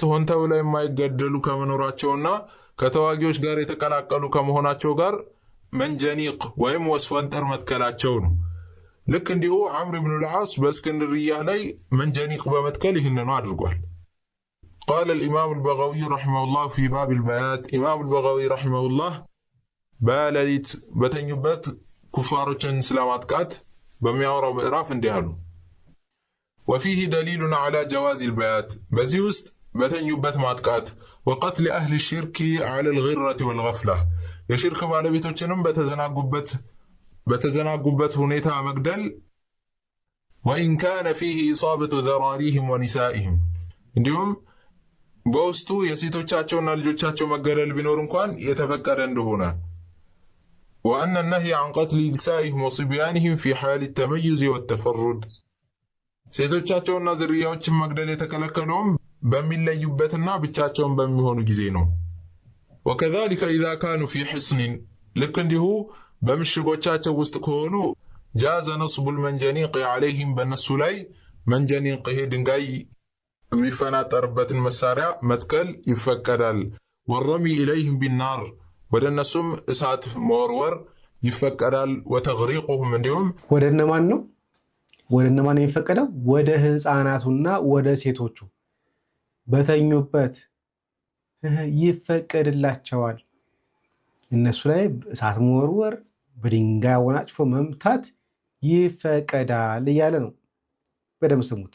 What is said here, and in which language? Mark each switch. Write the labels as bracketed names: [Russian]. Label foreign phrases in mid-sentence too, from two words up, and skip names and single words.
[Amharic] ሆን ተብለው የማይገደሉ ከመኖራቸውና ከተዋጊዎች ጋር የተቀላቀሉ ከመሆናቸው ጋር መንጀኒቅ ወይም ወስፈንጠር መትከላቸው ነው። ልክ እንዲሁ ዐምር ብኑ ልዓስ በእስክንድርያ ላይ መንጀኒቅ በመትከል ይህንኑ አድርጓል። ቃለ [Arabic] الإمام البغوي رحمه الله في باب البيات [Amharic] ኢማም [Arabic] البغوي رحمه الله [Amharic] በሌሊት በተኙበት ኩፋሮችን ስለማጥቃት በሚያወራው ምዕራፍ እንዲህ አሉ። [Arabic] وفيه دليل على جواز البيات [Amharic] በዚህ ውስጥ በተኙበት ማጥቃት [Arabic] وقتل أهل الشرك على الغرة والغفلة [Amharic] የሽርክ ባለቤቶችንም በተዘናጉበት ሁኔታ መግደል [Arabic] وإن كان فيه إصابة ذراريهم ونسائهم [Amharic] እንዲሁም በውስጡ የሴቶቻቸውና ልጆቻቸው መገደል ቢኖር እንኳን የተፈቀደ እንደሆነ [Arabic] وأن النهي عن قتل نسائهم وصبيانهم في حال التميز والتفرد [Amharic] ሴቶቻቸውና ዝርያዎችን መግደል የተከለከለውም በሚለዩበትና ብቻቸውን በሚሆኑ ጊዜ ነው። [Arabic] وكذلك إذا كانوا في حصن [Amharic] ልክ እንዲሁ በምሽጎቻቸው ውስጥ ከሆኑ [Arabic] جاز نصب المنجنيق عليهم [Amharic] በእነሱ ላይ መንጀኒቅ ይሄ ድንጋይ የሚፈናጠርበትን መሳሪያ መትከል ይፈቀዳል። [Arabic] والرمي إليهم بالنار [Amharic] ወደ እነሱም እሳት መወርወር ይፈቀዳል። ወተግሪቁሁም እንዲሁም ወደ እነማን ነው? ወደ እነማን ነው የሚፈቀደው? ወደ ህፃናቱና ወደ ሴቶቹ በተኙበት ይፈቀድላቸዋል። እነሱ ላይ እሳት መወርወር፣ በድንጋይ አወናጭፎ መምታት ይፈቀዳል እያለ ነው። በደምብ ስሙት።